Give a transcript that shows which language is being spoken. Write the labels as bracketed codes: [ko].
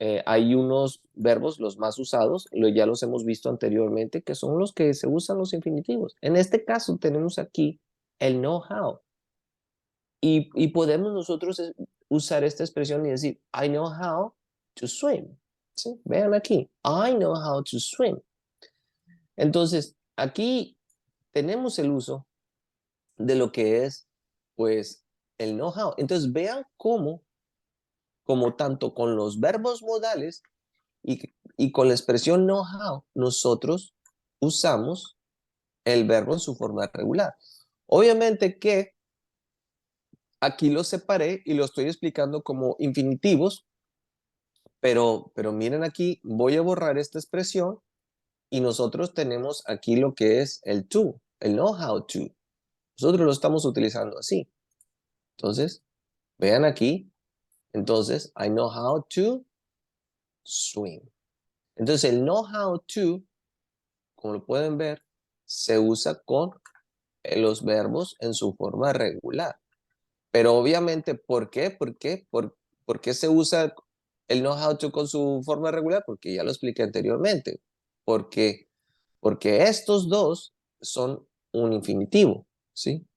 [es] Hay unos verbos, los más usados, ya los hemos visto anteriormente, que son los que se usan los infinitivos. En este caso tenemos aquí el know-how. Y podemos nosotros usar esta expresión y decir, [en] I know how to swim. [es] ¿Sí? Vean aquí, [en] I know how to swim. [es] Entonces, aquí tenemos el uso de lo que es, pues, el know-how. Entonces, vean cómo, como tanto con los verbos modales y con la expresión know-how, nosotros usamos el verbo en su forma regular. Obviamente que aquí lo separé y lo estoy explicando como infinitivos, pero miren aquí, voy a borrar esta expresión y nosotros tenemos aquí lo que es el to, el know-how to. Nosotros lo estamos utilizando así. Entonces, vean aquí. [en] Entonces, I know how to swim. [es] Entonces, el know how to, como lo pueden ver, se usa con los verbos en su forma regular. Pero obviamente, ¿por qué? ¿Por qué se usa el know how to con su forma regular? Porque ya lo expliqué anteriormente. Porque, porque estos dos son un infinitivo, ¿sí?